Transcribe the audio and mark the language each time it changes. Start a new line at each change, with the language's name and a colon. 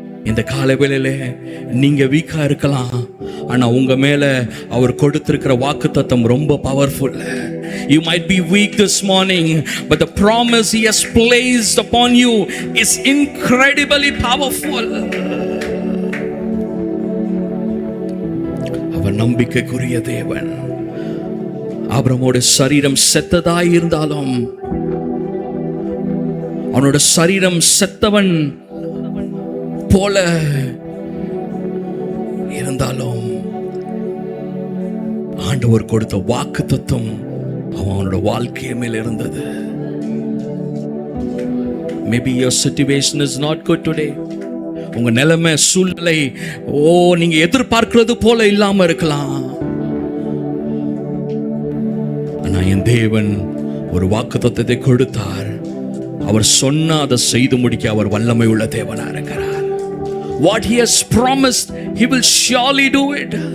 Tamil: இந்த காலவேளையில நீங்க வீக்கா இருக்கலாம், ஆனா உங்க மேல அவர் கொடுத்திருக்கிற வாக்குத்தத்தம் ரொம்ப powerful.
English: You might be weak this morning, but the promise he has placed upon you is incredibly powerful.
Tamil: அவர் நம்பிக்கைக்குரிய தேவன். ஆபிரகாமோட சரீரம் செத்ததாய் இருந்தாலும், அவனோட சரீரம் செத்தவன் போல இருந்தாலும் ஆண்டவர் கொடுத்த வாக்குத்தத்தம் அவனோட வாழ்க்கை மேல் இருந்தது.
English: Maybe your situation is not good today.
Tamil: உங்க நிலைமை சூழ்நிலை நீங்க எதிர்பார்க்கிறது போல இல்லாம இருக்கலாம். ஆனா என் தேவன் ஒரு வாக்குத்தத்தத்தை கொடுத்தார். அவர் சொன்ன அதை செய்து முடிக்க அவர் வல்லமை உள்ள தேவனா இருக்கிறார்.
English: What he has promised, he will surely do it.